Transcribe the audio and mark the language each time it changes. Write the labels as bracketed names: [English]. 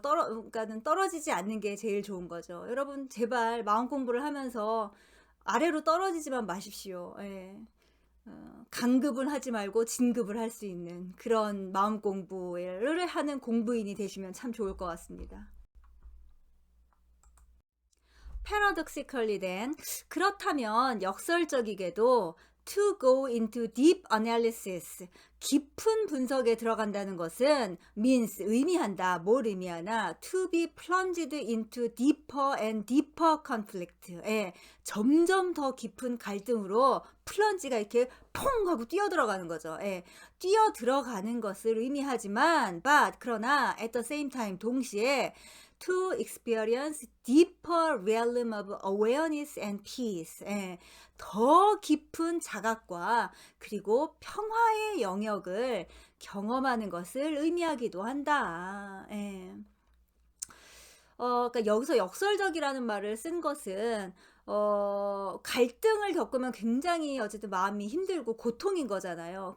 [Korean] 그러니까는 떨어지지 않는 게 제일 좋은 거죠. 여러분 제발 마음 공부를 하면서 아래로 떨어지지만 마십시오. 강급은 하지 말고 진급을 할 수 있는 그런 마음 공부를 하는 공부인이 되시면 참 좋을 것 같습니다. [English] paradoxically then, [Korean] 그렇다면 역설적이게도 [English] to go into deep analysis, [Korean] 깊은 분석에 들어간다는 것은 means, 의미한다. 뭘 의미하나? [English] to be plunged into deeper and deeper conflict. [Korean] 점점 더 깊은 갈등으로 플런지가 이렇게 퐁 하고 뛰어 들어가는 거죠. 뛰어 들어가는 것을 의미하지만 그러나 [English] at the same time, [Korean] 동시에 [English] to experience deeper realm of awareness and peace. [Korean] 더 깊은 자각과 그리고 평화의 영역을 경험하는 것을 의미하기도 한다. 그러니까 여기서 역설적이라는 말을 쓴 것은 갈등을 겪으면 굉장히 어쨌든 마음이 힘들고 고통인 거잖아요.